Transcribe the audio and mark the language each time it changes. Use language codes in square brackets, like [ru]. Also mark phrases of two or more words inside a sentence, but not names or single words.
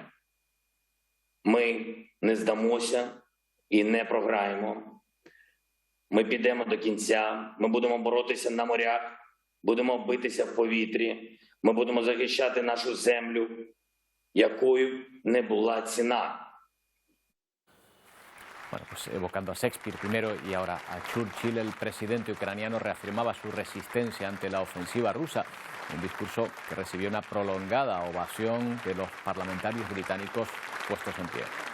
[uk] Ми не здамося і не програємо. Ми підемо до кінця, ми будемо боротися на морях, будемо битися в повітрі, ми будемо захищати нашу землю, якою не була ціна. [es] Bueno, pues evocando a Shakespeare primero y ahora a Churchill, el presidente ucraniano reafirmaba su resistencia ante la ofensiva rusa, un discurso que recibió una prolongada ovación de los parlamentarios británicos puestos en pie.